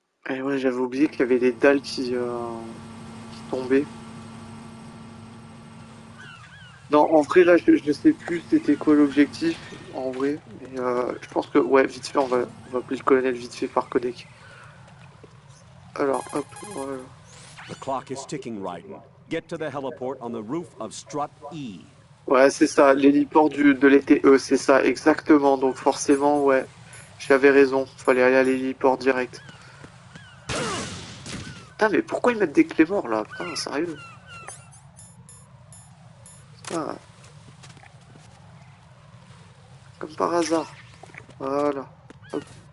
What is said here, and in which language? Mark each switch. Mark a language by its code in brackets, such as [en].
[fr] Et ouais, j'avais oublié qu'il y avait des dalles qui tombaient. Non, en vrai, là, je sais plus c'était quoi l'objectif, en vrai. Mais je pense que, ouais, vite fait, on va appeler le colonel vite fait par codec. Alors, hop, voilà. [en] The clock is ticking, Raiden. Get to the heliport on the roof of strut E. [fr] Ouais, c'est ça, l'héliport de l'ETE, c'est ça, exactement. Donc forcément, ouais, j'avais raison. Fallait aller à l'héliport direct. Putain, mais pourquoi ils mettent des clés morts là? Putain, sérieux. Ah, comme par hasard. Voilà. Hop.